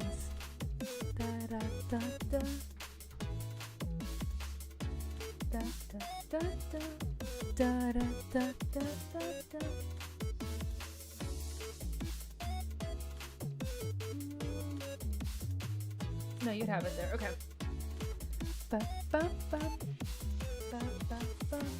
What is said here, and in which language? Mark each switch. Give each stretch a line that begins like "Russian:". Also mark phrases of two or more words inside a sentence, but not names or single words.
English: Da da da da. Da da da da. Da da da da da. No, you'd have it there. Okay. Ba, ba, ba. Ba, ba, ba.